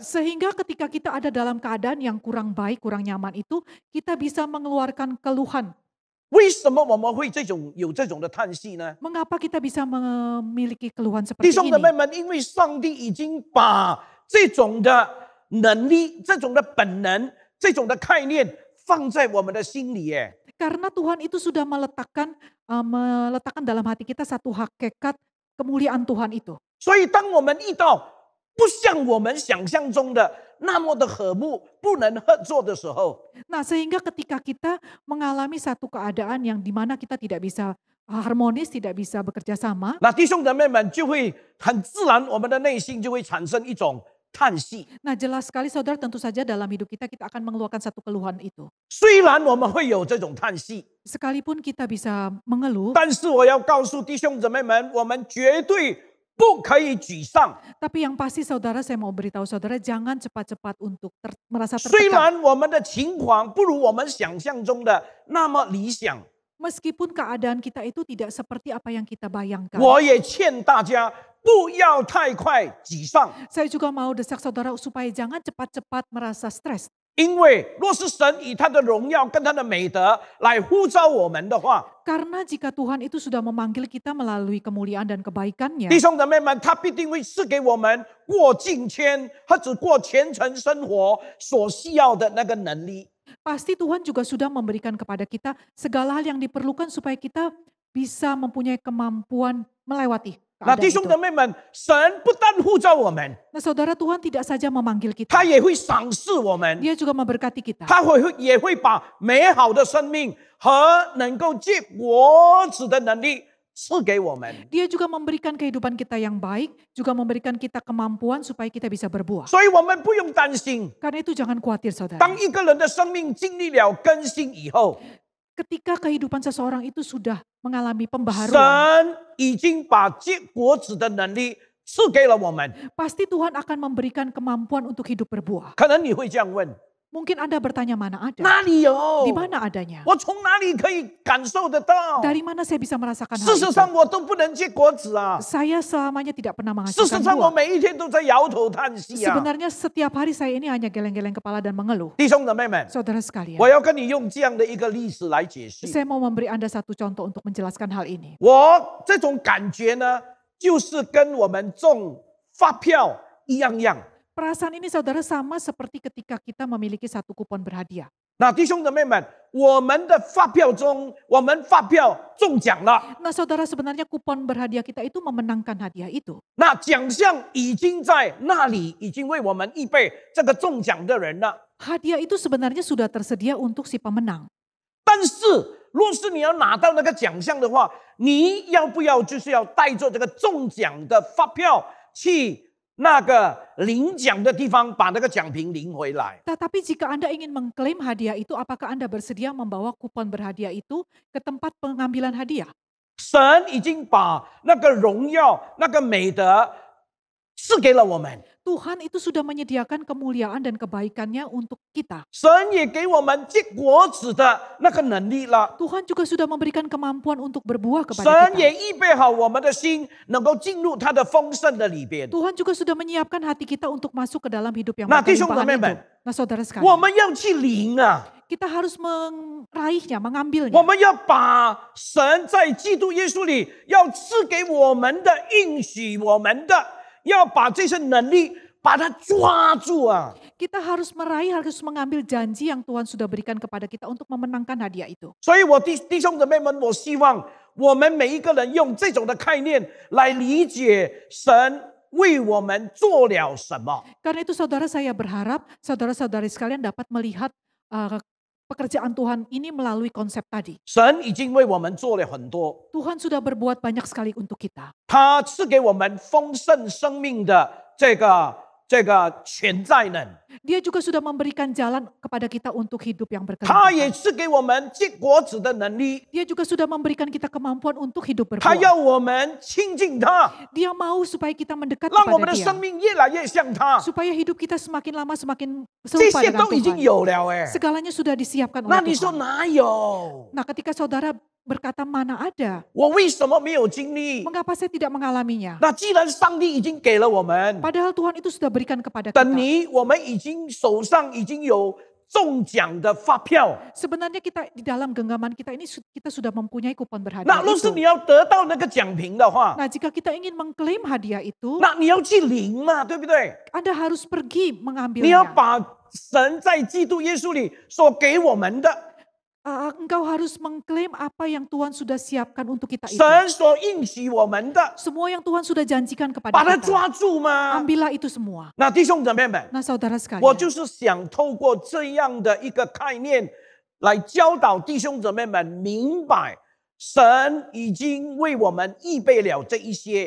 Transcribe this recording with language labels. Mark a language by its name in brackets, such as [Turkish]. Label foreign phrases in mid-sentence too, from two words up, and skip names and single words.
[Indonesian] Sehingga ketika kita ada dalam keadaan yang kurang baik, kurang nyaman itu, kita bisa mengeluarkan keluhan. [Chinese] 为什么我们会有这种的叹息呢？ [Indonesian] Mengapa kita bisa memiliki keluhan [Chinese] 弟 [Indonesian] seperti [Chinese] 兄姊 [Indonesian] ini? [Chinese] 妹们，因为上帝已经把这种的能力、这种的本能、这种的概念放在我们的心里耶。 [Indonesian] Karena Tuhan itu sudah meletakkan dalam hati kita satu hakikat kemuliaan Tuhan itu. [Chinese] 所以当我们遇到不像我们想象中的那么的和睦，不能合作的时候， [Indonesian] Nah, sehingga ketika kita mengalami satu keadaan yang di mana kita tidak bisa harmonis, tidak bisa bekerja sama, [Chinese] 那弟兄姊妹们就会很自然，我们的内心就会产生一种叹息。 [Indonesian] nah jelas sekali saudara, tentu saja dalam hidup kita akan mengeluarkan satu keluhan itu. [Chinese] 虽然我们会有这种叹息， [Indonesian] Sekalipun kita bisa mengeluh, [Chinese] 但是我要告诉弟兄姊妹们，我们绝对不可以沮丧。 [Indonesian] tapi yang pasti saudara, saya mau beritahu saudara, jangan cepat-cepat untuk merasa [Chinese] 虽 [Indonesian] tertekan. [Chinese] 然我们的情况不如我们想象中的那么理想， [Indonesian] Meskipun keadaan kita itu tidak seperti apa yang kita bayangkan. [Chinese] 我也劝大家不要太快沮丧， [Indonesian] Saya juga mau desak saudara supaya jangan cepat-cepat merasa stres. [Chinese] 因为若是神以他的荣耀跟他的美德来呼召我们的话， [Indonesian] Karena jika Tuhan itu sudah memanggil kita melalui kemuliaan dan kebaikannya, [Chinese] 弟兄姊妹们，他必定会赐给我们过敬虔或者过虔诚生活所需要的那个能力。 [Indonesian] pasti Tuhan juga sudah memberikan kepada kita segala hal yang diperlukan supaya kita bisa mempunyai kemampuan melewati [Chinese] 那 [Indonesian] keadaan [Chinese] 弟兄 [Indonesian] itu. [Chinese] 姊妹们，神不但呼召我们， [Indonesian] Nah saudara, Tuhan tidak saja memanggil kita, [Chinese] 他也会赏赐我们， [Indonesian] Dia juga memberkati kita. [Chinese] 他也会把美好的生命和能够结果子的能力赐给我们。 [Indonesian] Dia juga memberikan kehidupan kita yang baik, juga memberikan kita kemampuan supaya kita bisa berbuah. [Chinese] 所以我们不用担心， [Indonesian] Karena itu jangan khawatir saudara. [Chinese] 当一个人的生命经历了更新以后， [Indonesian] Ketika kehidupan seseorang itu sudah mengalami pembaharuan, [Chinese] 神已经把结果子的能力赐给了我们。 [Indonesian] pasti Tuhan akan memberikan kemampuan untuk hidup berbuah. [Chinese] 可能你会这样问： [Indonesian] Mungkin Anda bertanya, mana ada? [Chinese] 哪里有？ [Indonesian] Di mana adanya? [Chinese] 我从哪里可以感受得到？ [Indonesian] Dari mana saya bisa merasakan hal [Chinese] 事实 [Indonesian] itu? [Chinese] 上，我都不能结果子啊！ [Indonesian] Saya selamanya tidak pernah [Chinese] 事实 [Indonesian] menghasilkan [Chinese] 上，我 [Indonesian] buah. [Chinese] 每一天都在摇头叹息啊！ [Indonesian] Sebenarnya setiap hari saya ini hanya geleng-geleng kepala dan mengeluh. [Chinese] 弟兄姊妹们， [Indonesian] Saudara sekalian, [Chinese] 我要跟你用这样的一个例子来解释。 [Indonesian] saya mau memberi Anda satu contoh untuk menjelaskan hal ini. [Chinese] 我这种感觉呢，就是跟我们中发票一样。 [Indonesian] Perasaan ini saudara sama seperti ketika kita memiliki satu kupon berhadiah. [Chinese] 那弟兄姊妹们，我们的发票中，我们发票中奖了， [Indonesian] Nah saudara, sebenarnya kupon berhadiah kita itu memenangkan hadiah itu. [Chinese] 那奖项已经在那里，已经为我们预备这个中奖的人了。 [Indonesian] Hadiah itu sebenarnya sudah tersedia untuk si pemenang. [Chinese] 但是，若是你要拿到那个奖项的话，你要不要就是要带着这个中奖的发票去那个领奖的地方，把那个奖品领回来？ [Indonesian] Tetapi jika Anda ingin mengklaim hadiah itu, apakah Anda bersedia membawa kupon berhadiah itu ke tempat pengambilan hadiah? [Chinese] 神已经把那个荣耀、那个美德赐给了我们。 [Indonesian] Tuhan itu sudah menyediakan kemuliaan dan kebaikannya untuk kita. [Chinese] 神也给我们结果子的那个能力了。 [Indonesian] Tuhan juga sudah memberikan kemampuan untuk berbuah [Chinese] 神 [Indonesian] kepada [Chinese] 也 [Indonesian] kita. [Chinese] 预备好我们的心，能够进入他的丰盛的里边。 [Indonesian] Tuhan juga sudah menyiapkan hati kita untuk masuk ke dalam hidup yang Nah, [Chinese] 弟兄姊 [Indonesian] berkelimpahan [Chinese] 妹们， [Indonesian] itu. Nah saudara [Chinese] 我 [Indonesian] sekalian, [Chinese] 们要去领啊！ [Indonesian] kita harus meraihnya, mengambilnya. [Chinese] 我们要把神在基督耶稣里要赐给我们的应许，我们的要把这些能力把它抓住啊！ [Indonesian] Kita harus meraih, harus mengambil janji yang Tuhan sudah berikan kepada kita untuk memenangkan hadiah itu. [Chinese] 所以我弟兄姊妹们，我希望我们每一个人用这种的概念来理解神为我们做了什么。 [Indonesian] Karena itu saudara, saya berharap saudara-saudari sekalian dapat melihat pekerjaan Tuhan ini melalui konsep tadi. [Chinese] 神已经为我们做了很多， [Indonesian] Tuhan sudah berbuat banyak sekali untuk kita. [Chinese] 他赐给我们丰盛生命的这个潜在能， [Indonesian] Dia juga sudah memberikan jalan kepada kita untuk hidup yang [Chinese] 他也 [Indonesian] berkelimpahan. [Chinese] 赐给我们结果子的能力， [Indonesian] Dia juga sudah memberikan kita kemampuan untuk hidup [Chinese] 他要 [Indonesian] berbuah. [Chinese] 我们亲近他， [Indonesian] Dia mau supaya kita mendekat [Chinese] 让我们 [Indonesian] kepada [Chinese] 的 [Indonesian] Dia. [Chinese] 生命越来越像他。 [Indonesian] Supaya hidup kita semakin lama semakin [Chinese] 这 [Indonesian] serupa [Chinese] 些 [Indonesian] dengan [Chinese] 都已经 [Indonesian] Tuhan. [Chinese] 有了哎， [Indonesian] Segalanya sudah disiapkan [Chinese] 那 [Indonesian] oleh [Chinese] 你说 [Indonesian] Tuhan. [Chinese] 哪有？ [Indonesian] Nah ketika saudara berkata mana ada, [Chinese] 我为什么没有经历？ [Indonesian] mengapa saya tidak mengalaminya? [Chinese] 那既然上帝已经给了我们， [Indonesian] Padahal Tuhan itu sudah berikan kepada [Chinese] 等 [Indonesian] kita. [Chinese] 你我们已经手上已经有中奖的发票。 [Indonesian] Sebenarnya kita di dalam genggaman kita ini kita sudah mempunyai kupon [Chinese] 那 [Indonesian] berhadiah [Chinese] 若是 [Indonesian] itu. [Chinese] 你要得到那个奖品的话， [Indonesian] Nah jika kita ingin mengklaim hadiah itu, [Chinese] 那你要去领嘛，对不对？ [Indonesian] Anda harus pergi [Chinese] 你要 [Indonesian] mengambilnya. [Chinese] 把神在基督耶稣里所给我们的， [Indonesian] Engkau harus mengklaim apa yang Tuhan sudah siapkan untuk kita itu. [Chinese] 神所应许我们的， [Indonesian] Semua yang Tuhan sudah janjikan kepada [Chinese] 把它 [Indonesian] kita. [Chinese] 抓住吗？ [Indonesian] Ambillah itu semua. [Chinese] 那弟兄姊妹们， [Indonesian] Nah saudara [Chinese] 我 [Indonesian] sekalian, [Chinese] 就是想透过这样的一个概念，来教导弟兄姊妹们明白，神已经为我们预备了这一些。